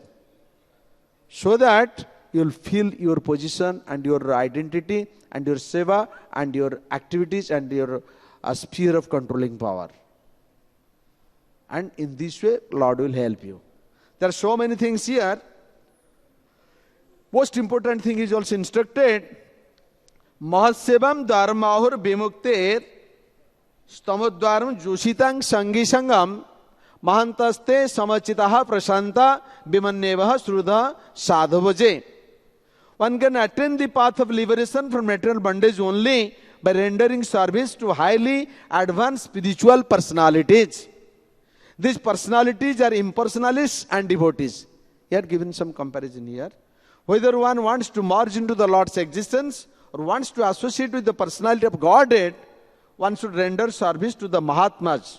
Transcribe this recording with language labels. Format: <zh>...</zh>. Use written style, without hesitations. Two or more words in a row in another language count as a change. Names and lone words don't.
<en>So that you will feel your position and your identity and your seva and your activities and your sphere of controlling power. And in this way, Lord will help you. There are so many things here. Most important thing is also instructed.</en> <sa>Mahasevam dharmahur bimukter stamodvaram joshitang sangi sangam mahantaste samachitaha prashanta bimannevaha srudha sadhavaje.</sa> <en>One can attain the path of liberation from material bondage only by rendering service to highly advanced spiritual personalities. These personalities are impersonalists and devotees. Here given some comparison here. Whether one wants to merge into the Lord's existence or wants to associate with the personality of Godhead, one should render service to the Mahatmas.</en>